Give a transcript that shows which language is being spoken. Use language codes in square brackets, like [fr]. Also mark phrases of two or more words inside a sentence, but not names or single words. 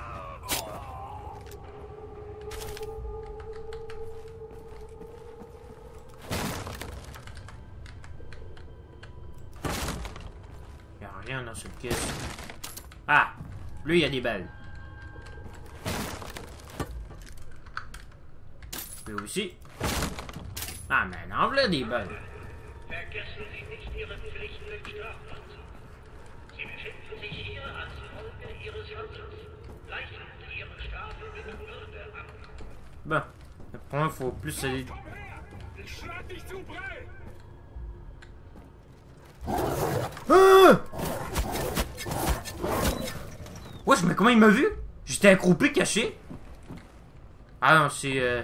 [fr] Il n'y a rien dans cette caisse. Ah! Lui, il y a des balles. Lui aussi. Ah, mais non, voilà des balles. [de] Vergessen Sie nicht Ihre Pflichten im Strafvollzug. Sie befinden sich hier als Folge Ihres Handelns. Gleichen Sie Ihre Strafe mit Würde ab. [fr] Bon, après, il faut plus aller... Ah! Wesh, mais comment il m'a vu? J'étais accroupi, caché. Ah non, c'est...